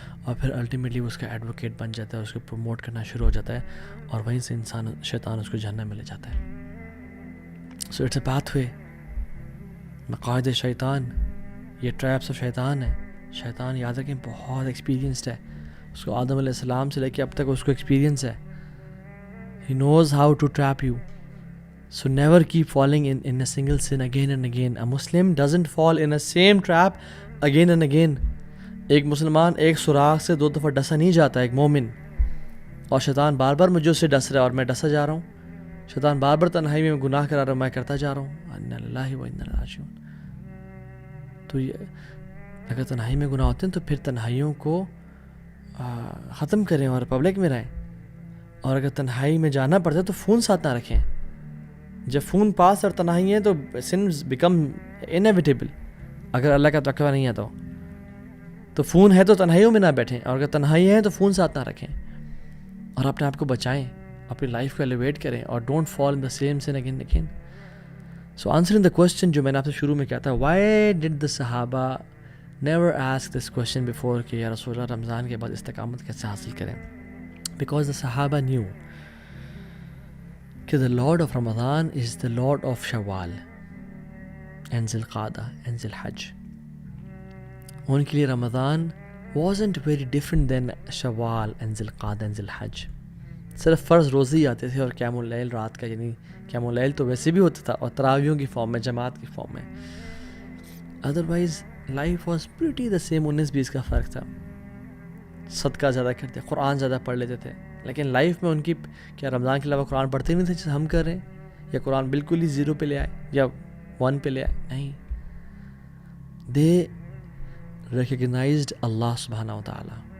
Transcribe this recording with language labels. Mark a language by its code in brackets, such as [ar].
[ur] اور پھر الٹیمیٹلی وہ اس کا ایڈوکیٹ بن جاتا ہے, اس کو پروموٹ کرنا شروع ہو جاتا ہے اور وہیں سے شیطان اس کو جہنم میں لے جاتا ہے. [en] So it's a pathway. [ur] مقاعد شیطان, یہ ٹریپس آف شیطان ہے. شیطان یاد رکھیں بہت ایکسپیرینسڈ ہے, اس کو آدم علیہ السلام سے لے کے اب تک اس کو ایکسپیرینس ہے. [en] He knows how to trap you. So never keep falling in a single sin again and again. A Muslim doesn't fall in a same trap again and again. [ur] ایک مسلمان ایک سوراخ سے 2 دفعہ ڈسا نہیں جاتا, ایک مومن. اور شیطان بار بار مجھے اس سے ڈس رہا ہے اور میں ڈسا جا رہا ہوں. شیطان بار بار تنہائی میں گناہ کرا رہا ہوں, میں کرتا جا رہا ہوں. انا للہ و انا الیہ راجعون. تو یہ اگر تنہائی میں گناہ ہوتے ہیں تو پھر تنہائیوں کو ختم کریں اور پبلک میں رہیں. اور اگر تنہائی میں جانا پڑتا ہے تو فون ساتھ نہ رکھیں. جب فون پاس اور تنہائی ہیں تو [en] Sins become inevitable. [ur] اگر اللہ کا تقویٰ نہیں ہے تو فون ہے تو تنہائیوں میں نہ بیٹھیں, اور اگر تنہائی ہے تو فون ساتھ نہ رکھیں اور اپنے آپ کو بچائیں, اپنی لائف کو ایلیویٹ کریں اور [en] Don't fall in the same sin again again. So answering the question [ur] جو میں نے آپ سے شروع میں کہا تھا, [en] why did the Sahaba never ask this question before [ur] کہ یا رسول اللہ رمضان کے بعد استقامت کیسے حاصل کریں. [en] Because the Sahaba knew that the Lord of Ramadan is the Lord of Shawwal and Zil Qa'dah and Zil Hajj. [ur] ان کے لیے رمضان [en] wasn't very different than Shawwal and Zil Qa'dah and Zil Hajj. [ur] صرف فرض روزی آتے تھے اور قیام اللیل رات کا, یعنی قیام اللیل تو ویسے بھی ہوتا تھا اور تراویحوں کی فارم میں, جماعت کی فارم میں. [en] Otherwise life was pretty the same. [ur] 19-20 کا فرق تھا. صدقہ زیادہ کرتے, قرآن زیادہ پڑھ لیتے تھے, لیکن لائف میں ان کی کیا رمضان کے علاوہ قرآن پڑھتے نہیں تھے جیسے ہم کر رہے ہیں, یا قرآن بالکل ہی 0 پہ لے آئے یا 1 پہ لے آئے, نہیں. [en] They recognized Allah سبحانہ و تعالیٰ.